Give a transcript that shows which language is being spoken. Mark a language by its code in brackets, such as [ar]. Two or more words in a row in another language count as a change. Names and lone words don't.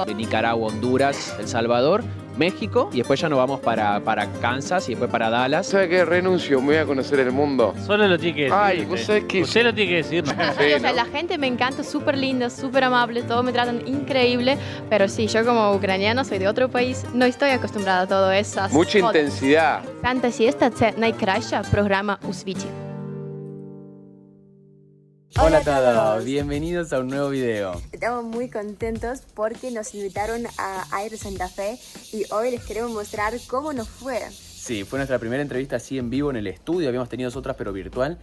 [es] de Nicaragua, Honduras, El Salvador, México, y después ya nos vamos para Kansas y después para Dallas. ¿Sabe qué? Renuncio, me voy a conocer el mundo. Solo lo tiene que decir. Ay, usted. vos sabés que- Usted lo tiene que decir. ¿no? Sí, o sea, ¿no? la gente me encanta, súper linda, súper amable, todos me tratan increíble, pero sí, yo como ucraniana soy de otro país, no estoy acostumbrada a todo eso. Mucha intensidad. [uk] Фантазія – це найкраща програма у світі. [es] Hola a todos, bienvenidos a un nuevo video. Estamos muy contentos porque nos invitaron a Air Santa Fe y hoy les queremos mostrar cómo nos fue. Sí, fue nuestra primera entrevista así en vivo en el estudio, habíamos tenido otras pero virtual.